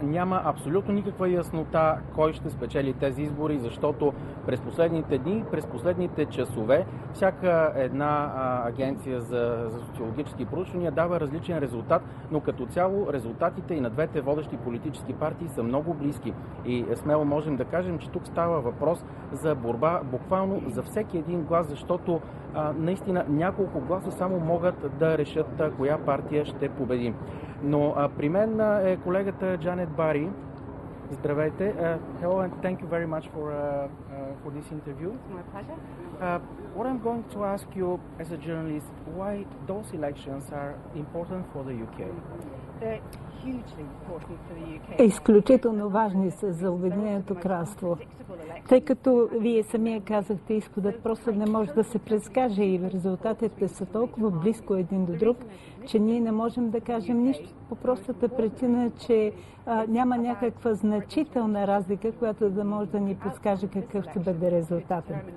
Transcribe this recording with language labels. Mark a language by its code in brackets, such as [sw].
[bg] Няма абсолютно никаква яснота кой ще спечели тези избори, защото през последните дни, през последните часове, всяка една агенция за социологически проучвания дава различен резултат, но като цяло резултатите и на двете водещи политически партии са много близки. И смело можем да кажем, че тук става въпрос за борба буквално за всеки един глас, защото наистина няколко гласа само могат да решат коя партия ще победи. Но при мен е колегата Джанет Бари. Здравейте. [en] Hello and thank you very much for this interview. My pleasure. What I'm going to ask you as a journalist, why those elections are important for the UK? They're hugely important for the UK. [bg] Изключително важни са за Обединеното кралство, тъй като вие самия казахте, изходът просто не може да се предскаже и резултатите са толкова близко един до друг, че ние не можем да кажем нищо по простата причина, че няма някаква значителна разлика, която да може да ни подскаже какъв ще бъде резултатът.